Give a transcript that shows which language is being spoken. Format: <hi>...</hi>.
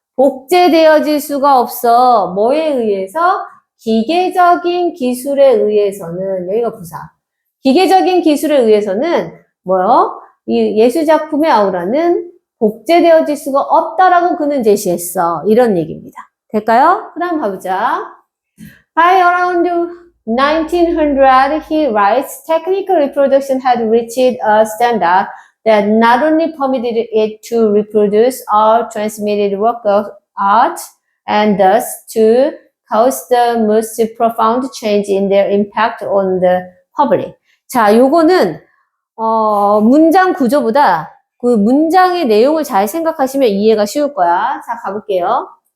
<ko>복제되어질 수가 없어. 뭐에 의해서? 기계적인 기술에 의해서는 여기가 부사. 기계적인 기술에 의해서는 이 예술작품의 아우라는 복제되어질 수가 없다라고 그는 제시했어. 이런 얘기입니다. 될까요? 그 다음 봐보자.</ko> <en>By around 1900, he writes, technical reproduction had reached a standard that not only permitted it to reproduce all transmitted work of art and thus to cause the most profound change in their impact on the public. 자, 요거는 문장 구조보다</en> <ko>그 문장의 내용을 잘 생각하시면 이해가 쉬울 거야. 자, 가볼게요.</ko>